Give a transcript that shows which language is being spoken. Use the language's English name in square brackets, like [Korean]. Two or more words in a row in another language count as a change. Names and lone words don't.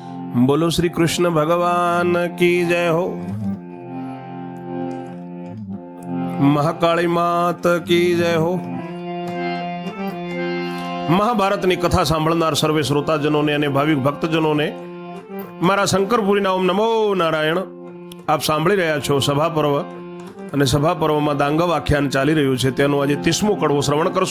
[Hindi] बोलो श्री कृष्ण भगवान की जय हो। महाकाली मात की जय हो। [Gujarati] મહાભારતની કથા સાંભળનાર સર્વે શ્રોતાજનોને અને ભાવિક ભક્તજનોને મારા શંકરપુરીના ઓમ નમો નારાયણ। આપ સાંભળી રહ્યા છો સભા પર્વ, અને સભા પર્વમાં દાંગવ આખ્યાન ચાલી રહ્યું છે, તેનું આજે 30મો કડવો શ્રવણ કરશો।